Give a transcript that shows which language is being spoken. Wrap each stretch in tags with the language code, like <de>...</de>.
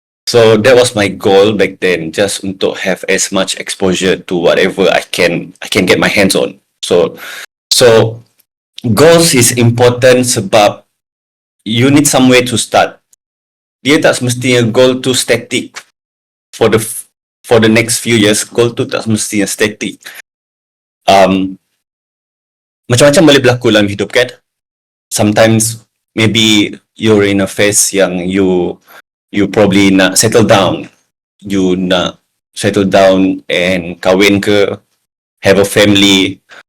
<en>So that was my goal back then, just</en> <ms>untuk</ms> <en>have as much exposure to whatever I can get my hands on. So goals is important</en> <ms>sebab</ms> <en>you need somewhere to start.</en> <ms>Dia tak semestinya goal tu static</ms> <en>for the next few years.</en> <ms>Goal tu tak semestinya static. Macam-macam boleh berlaku dalam hidup kan.</ms> <en>Sometimes maybe you're in a phase</en> <ms>yang</ms> <en>you probably</en> <ms>nak</ms> <en>settle down. You</en> <ms>nak</ms> <en>settle down and</en> <ms>kahwin ke,</ms> <en>have a family.</en>